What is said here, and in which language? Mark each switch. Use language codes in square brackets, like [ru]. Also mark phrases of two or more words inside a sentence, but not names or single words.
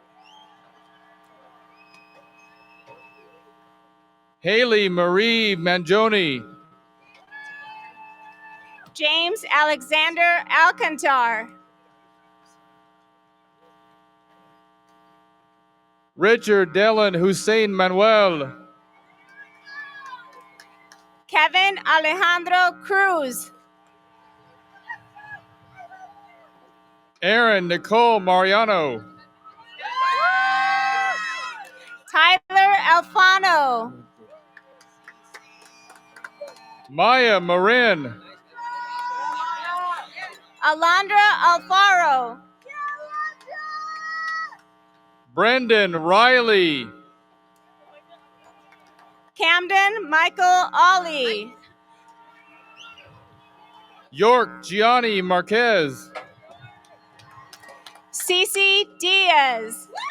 [en] Haley Marie Mangione. James Alexander Alcantar. Richard Dellen Hussein Manuel. Kevin Alejandro Cruz. Aaron Nicole Mariano. Tyler Alfano. Maya Marin. Alondra Alfaro. Brendan Riley. Camden Michael Ollie. York Gianni Marquez. Cece Diaz.